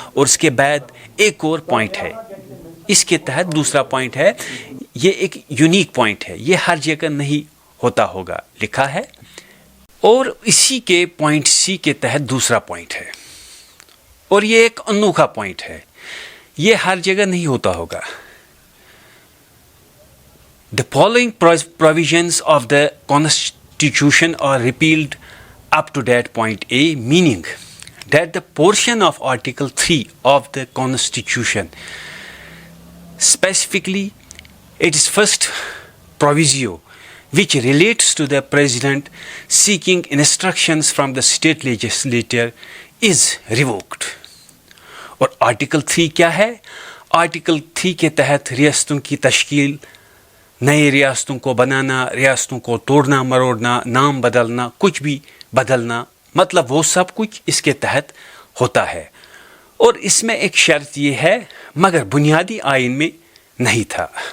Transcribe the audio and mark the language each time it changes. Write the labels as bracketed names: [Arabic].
[Urdu] اور اس کے بعد ایک اور پوائنٹ ہے, اس کے تحت دوسرا پوائنٹ ہے, یہ ایک یونیک پوائنٹ ہے, یہ ہر جگہ نہیں ہوتا ہوگا, لکھا ہے. اور اسی کے پوائنٹ سی کے تحت دوسرا پوائنٹ ہے, اور یہ ایک انوکھا پوائنٹ ہے, یہ ہر جگہ نہیں ہوتا ہوگا. [English] The following provisions of the Constitution are repealed up to that point A, meaning that the portion of Article 3 of the Constitution, specifically its first proviso, which relates to the President seeking instructions from the state legislature, is revoked. [Urdu] اور article 3 کیا ہے؟ Article 3 کے تحت ریاستوں کی تشکیل, نئے ریاستوں کو بنانا, ریاستوں کو توڑنا مروڑنا, نام بدلنا, کچھ بھی بدلنا, مطلب وہ سب کچھ اس کے تحت ہوتا ہے. اور اس میں ایک شرط یہ ہے, مگر بنیادی آئین میں نہیں تھا.